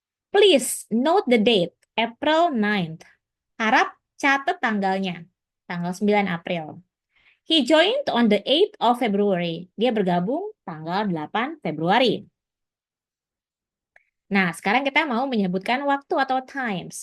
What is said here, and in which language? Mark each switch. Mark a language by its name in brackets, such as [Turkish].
[English] Please note the date, April 9th. [Indonesian] Harap catat tanggalnya, tanggal 9 April. [English] He joined on the 8th of February. [Indonesian] Dia bergabung tanggal 8 Februari. Nah, sekarang kita mau menyebutkan waktu atau times.